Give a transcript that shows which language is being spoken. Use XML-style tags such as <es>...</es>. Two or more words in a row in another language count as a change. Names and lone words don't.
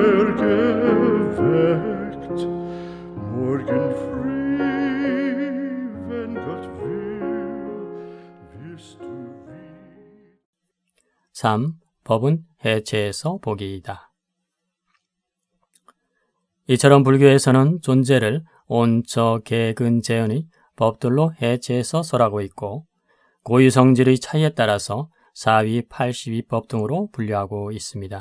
<de>geweckt, morgen früh, wenn Gott will, wirst du wieder. 3.</de> <ko>법은 해체에서 보기이다. 이처럼 불교에서는 존재를 온처 개근재은의 법들로 해체해서 설하고 있고 고유성질의 차이에 따라서 4위, 82법 등으로 분류하고 있습니다.</ko>